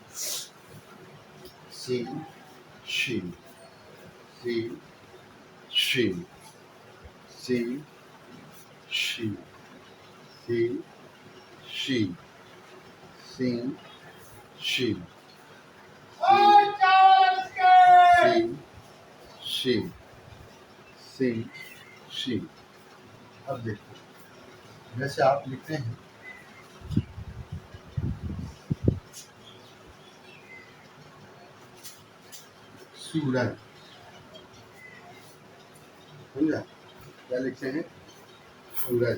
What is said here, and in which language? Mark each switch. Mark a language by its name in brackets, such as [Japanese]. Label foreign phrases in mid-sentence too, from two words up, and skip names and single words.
[Urdu] سین شین سین شین سین شین سین شین سین شین سین شین سین شین. اب دیکھیں جیسے آپ لکھتے ہیں سورج, سمجھا, کیا لکھتے ہیں سورج.